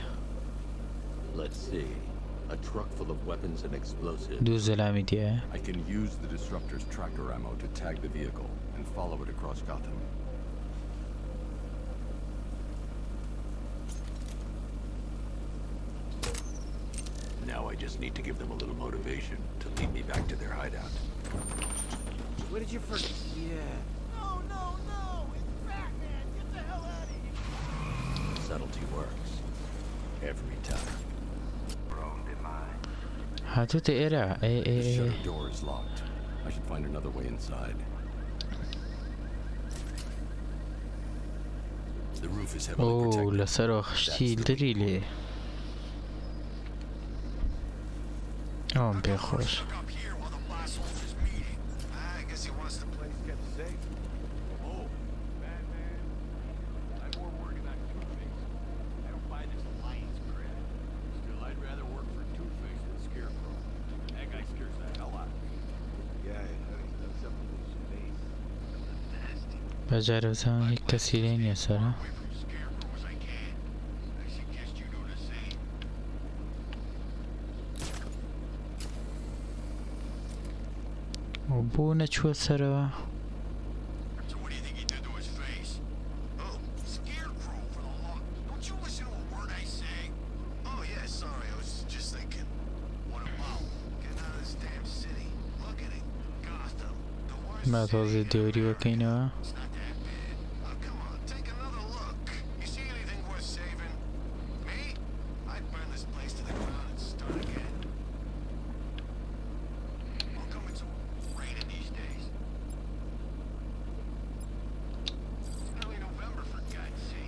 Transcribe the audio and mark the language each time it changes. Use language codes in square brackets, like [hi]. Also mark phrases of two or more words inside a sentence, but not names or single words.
[en] Let's see. A truck full of weapons and explosives. [ckb] دوو زەلامی تایە [en] I can use the disruptor's tracker ammo to tag the vehicle and follow it across Gotham. Now I just need to give them a little motivation to lead me back to their hideout. What did you forget? Yeah. No, it's Batman! Get the hell out of here! Subtlety works. Every time. [ckb] هاتوتە ئێرە [en] The shutter door is locked. I should find another way inside. The roof is heavily ئۆ protected. [ckb] لەسەرەوە خشتی دری لێ ئەوم پێخۆش [en] Up here while the boss holds his meeting. I guess he wants the place kept safe. Oh, Batman. I'm more worried about Two-Face. I don't buy this alliance crap. Still, I'd rather work for Two-Face than Scarecrow. That guy scares the hell out of me. Yeah, he's done something with his face. [ckb] بەجارەوزان هیچ کەسی لێ نییە سەرە [en] Away from Scarecrow as I can. I suggest you do the same. [ckb] بۆ نەچووە سەرەوە [en] So what do you think he did to his face? Oh, Scarecrow for the law. Don't you listen to a word I say? Oh yeah, sorry, I was just thinking. What about getting out of this damn city? Look at it. Gotham. The worst [ckb] با [en] city [ckb] تۆزی [en] in [ckb] دێوری وەکەینەوە [en] It's not that bad. Oh, come on, take another look. You see anything worth saving? Me? I'd burn this place to the ground and start again. I'll come into raining these days. It's early November, for God's sake.